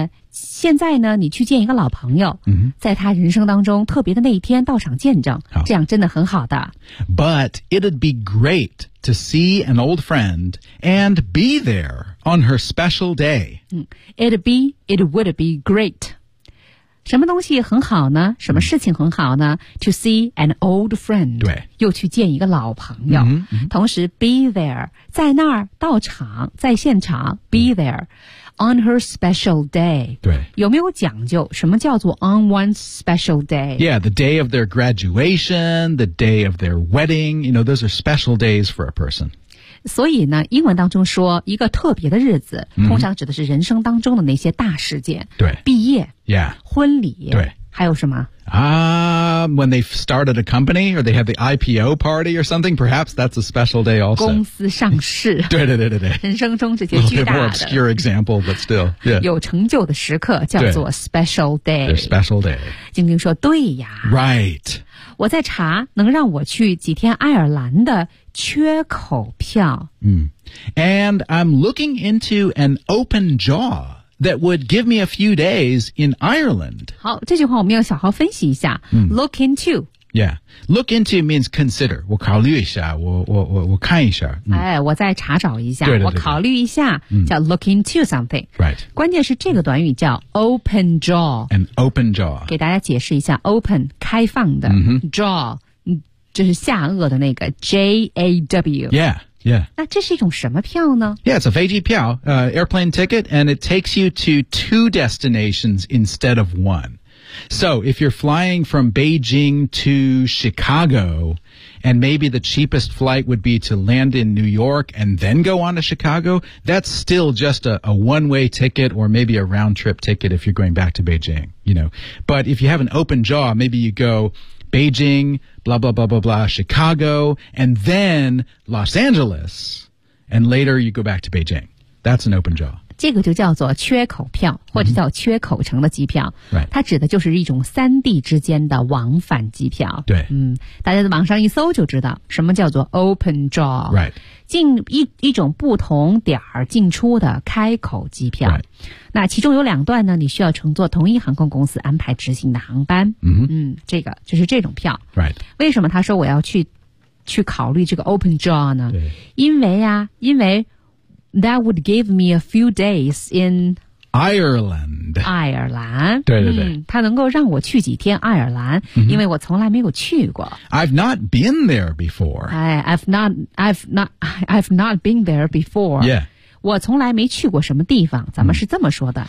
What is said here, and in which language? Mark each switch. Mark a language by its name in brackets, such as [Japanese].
[Chinese] 现在呢你去见一个老朋友、 mm-hmm. 在他人生当中特别的那一天到场见证这样真的很好的 [English] But it'd be great to see an old friend and be thereOn her special day. It would be great. [Chinese] 什么东西很好呢？什么事情很好呢、 [English] mm-hmm. ？To see an old friend. [Chinese] 对，又去见一个老朋友。 Mm-hmm. 同时 ， [English] be there [Chinese] 在那儿到场，在现场。 [English] Be there、mm-hmm. on her special day. [Chinese] 对，有没有讲究？什么叫做 [English] on one's special day? Yeah, the day of their graduation, the day of their wedding. You know, those are special days for a person. [Chinese] 所以呢英文当中说一个特别的日子、 mm-hmm. 通常指的是人生当中的那些大事件对毕业、 [English] yeah. [Chinese] 婚礼对还有什么 [English] When they started a company or they had the IPO party or something, perhaps that's a special day also. [Chinese] 公司上市。对对对对对。人生中这些巨大的。 [English] A little bit more obscure example, but still.、Yeah. [Chinese] 有成就的时刻叫做 special day. [English] They're special day. [Chinese] 晶晶说对呀。 [English] Right. [Chinese] 我在查能让我去几天爱尔兰的缺口票。 [English] 嗯。And I'm looking into an open jaw. That would give me a few days in Ireland. [Chinese] 好，这句话我们要小好分析一下。嗯、 [English] look into. Yeah. Look into means consider. [Chinese] 我考虑一下，我看一下、嗯。哎，我再查找一下。对对对我考虑一下、嗯、叫 [English] look into something. Right. [Chinese] 关键是这个短语叫 open jaw. [English] An open jaw. [Chinese] 给大家解释一下 open, 开放的、 mm-hmm. jaw, 就是下颚的那个 J-A-W. [English] Yeah. Yeah. [Chinese] 那这是一种什么票呢? [English] Yeah, it's a 飞机票, airplane ticket, and it takes you to two destinations instead of one. So, if you're flying from Beijing to Chicago, and maybe the cheapest flight would be to land in New York and then go on to Chicago, that's still just a one-way ticket or maybe a round-trip ticket if you're going back to Beijing, you know. But if you have an open jaw, maybe you go... Beijing, blah, blah, blah, blah, blah, Chicago, and then Los Angeles, and later you go back to Beijing. That's an open jaw. [Chinese] 这个就叫做缺口票或者叫缺口城的机票、 mm-hmm. right. 它指的就是一种三地之间的往返机票。对。嗯大家在网上一搜就知道什么叫做 open jaw. [English] Right. [Chinese] 进 一种不同点进出的开口机票。 [English] Right. [Chinese] 那其中有两段呢你需要乘坐同一航空公司安排执行的航班。 Mm-hmm. 嗯这个就是这种票。 [English] Right. [Chinese] 为什么他说我要去考虑这个 open jaw 呢对因为啊因为 [English] That would give me a few days in Ireland. [Chinese] 爱尔兰。对对对。它、嗯、能够让我去几天爱尔兰、 mm-hmm. 因为我从来没有去过。 [English] I've not been there before. I've not been there before. Yeah. [Chinese] 我从来没去过什么地方，咱们是这么说的。